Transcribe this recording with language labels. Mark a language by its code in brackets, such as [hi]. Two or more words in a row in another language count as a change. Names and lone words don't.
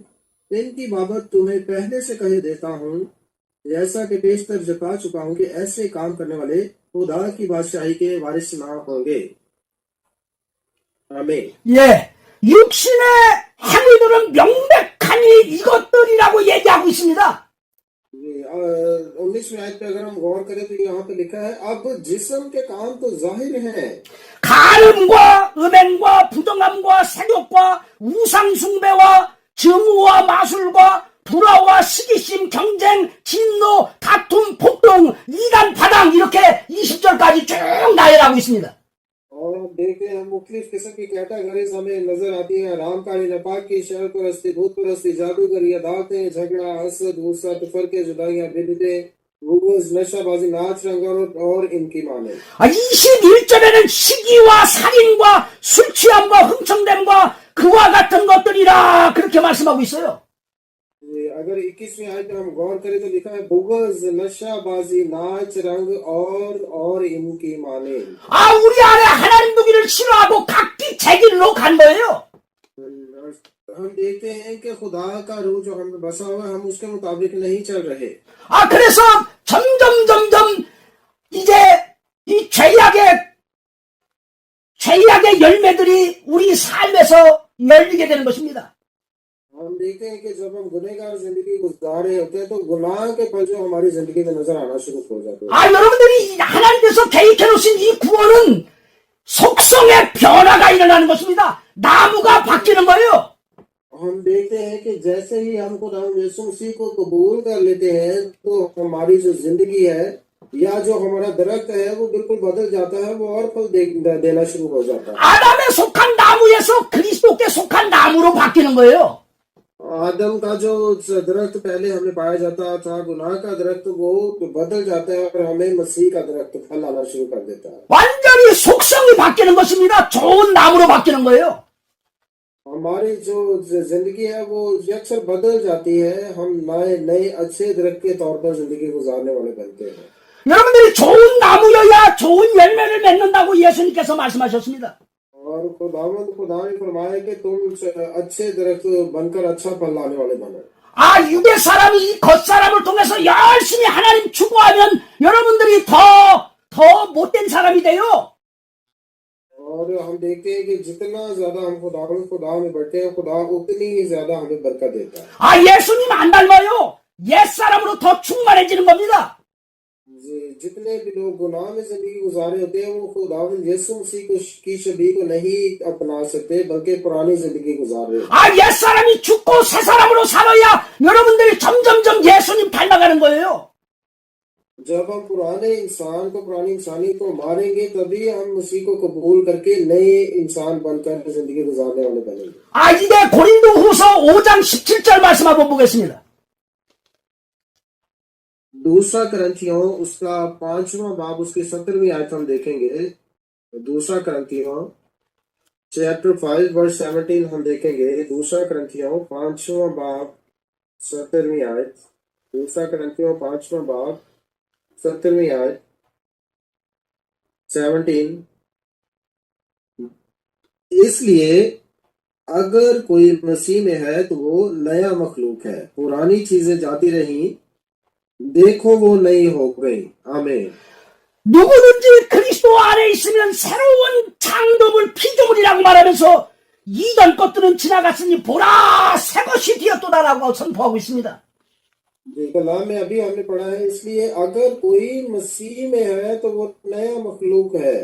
[ur] ان کی بابت تمہیں پہلے سے کہہ دیتا ہوں، جیسا کہ پیشتر جتا چکا ہوں کہ ایسے کام کرنے والے خدا کی بادشاہی کے وارث نہ ہوں گے. [ko] 아멘. 육신의 행위들은 명백하니 이것들이라고 얘기하고 있습니다. [ur] 19ویں آیت پہ اگر ہم غور کریں تو یہاں پہ لکھا ہے، اب جسم کے کام تو ظاہر ہیں. [ko] 간음과 음행과 부정함과 색욕과 우상숭배와 증오와 마술과 불화와 시기심, 경쟁, 진노, 다툼, 폭동, 이단, 파당 이렇게 20절까지 쭉 나열하고 있습니다. [ur] اور ہم دیکھتے ہیں مختلف قسم کی کیٹیگریز ہمیں نظر آتی ہیں. رامکاری، ناپاکی، شہر پرستی، بھوت پرستی، جادوگری، عداوتیں، جھگڑا، حسد، غصہ، تفرقے، جدائیاں، بدعتیں، بغض، نشہ بازی، ناچ رنگ اور ان کی مانے. [ko] 21절에는 시기와 살인과 술 취함과 흥청됨과 그와 같은 것들이라 그렇게 말씀하고 있어요. [ur] اگر 21ویں آیت میں ہم غور کریں تو لکھا ہے بغض، نشہ بازی، ناچ رنگ اور ان کی مانے. [ko] 우리 안에 하나님 두기를 싫어하고 각기 자기로 간 거예요. [ur] ہم دیکھتے ہیں کہ خدا کا روح جو ہمیں بسا ہوا ہے، ہم اس کے مطابق نہیں چل رہے. [ko] 그래서 점점 이제 이 죄악의 열매들이 우리 삶에서 열리게 되는 것입니다. [ur] ہم دیکھتے ہیں کہ جب ہم گنہگار زندگی گزار رہے ہوتے ہیں تو گناہ کے پھل جو ہماری زندگی میں نظر آنا شروع ہو جاتے ہیں. [ko] 아, 여러분들이 하나님께서 계획해 놓으신 이 구원은 속성의 변화가 일어나는 것입니다. 나무가 바뀌는 거예요. [ur] ہم دیکھتے ہیں کہ جیسے ہی ہم خدا یسوع مسیح کو قبول کر لیتے ہیں تو ہماری جو زندگی ہے یا جو ہمارا درخت ہے وہ بالکل بدل جاتا ہے، وہ اور پھل دینا شروع ہو جاتا ہے. [ko] 아담에 속한 나무에서 그리스도께 속한 나무로 바뀌는 거예요. [ur] آدم کا جو درخت پہلے ہمیں پایا جاتا تھا، گناہ کا درخت، وہ بدل جاتا ہے اور ہمیں مسیح کا درخت پھل لانا شروع کر دیتا ہے. [ko] 완전히 속성이 바뀌는 것입니다. 좋은 나무로 바뀌는 거예요. [ur] ہماری جو زندگی ہے وہ اکثر بدل جاتی ہے، ہم نئے نئے اچھے درخت کے طور پر زندگی گزارنے والے بنتے ہیں. [ko] 여러분들이 좋은 나무여야 좋은 열매를 맺는다고 예수님께서 말씀하셨습니다. [ur] اور خدا نے فرمایا کہ تم اچھے درخت بن کر اچھا پھل لانے والے بنو. [ko] 아, 육의 사람이 이 겉사람을 통해서 열심히 하나님 추구하면 여러분들이 더 못된 사람이 돼요. [ur] اور ہم دیکھتے ہیں کہ جتنا زیادہ ہم خدا میں بڑھتے ہیں، خدا اتنی ہی زیادہ ہمیں برکت دیتا ہے. [ko] 아, 예수님 안 닮아요. 옛사람으로 더 충만해지는 겁니다. [ur] جتنے بھی لوگ گناہ میں زندگی گزارے ہوتے ہیں وہ خدا یسوع مسیح کی شبیہ کو نہیں اپنا سکتے، بلکہ پرانی زندگی گزار رہے ہیں. [ko] 아, 옛사람이 죽고 새 사람으로 살아야 여러분들이 점점점 예수님 닮아가는 거예요. [ur] جب ہم پرانی انسانی کو ماریں گے تبھی ہم مسیح کو قبول کر کے نئے انسان بن کر زندگی گزارنے والے بنیں گے. [ko] 아, 이제 고린도후서 5장 17절 말씀 한번 보겠습니다. [ur] دوسرا کرنتھیوں اس کا 5واں باب اس کی 17ویں آیت ہم دیکھیں گے. دوسرا کرنتھیوں چیپٹر 5 ورس 17 ہم دیکھیں گے. دوسرا کرنتھیوں 5واں باب 17ویں آیت. دوسرا کرنتھیوں 5واں باب 17ویں آیت 17. اس لیے اگر کوئی مسیح میں ہے تو وہ نیا مخلوق ہے، پرانی چیزیں جاتی رہی، دیکھو وہ نئی ہو گئی. आमीन। [ko] 누구든지 그리스도 안에 있으면 새로운 창조물 피조물이라고 말하면서 이전 것들은 지나갔으니 보라 새 것이 되었도다라고 선포하고 있습니다. [ur] کلام میں ابھی ہم نے پڑھا ہے، اس لیے اگر کوئی مسیح میں ہے تو وہ نیا مخلوق ہے.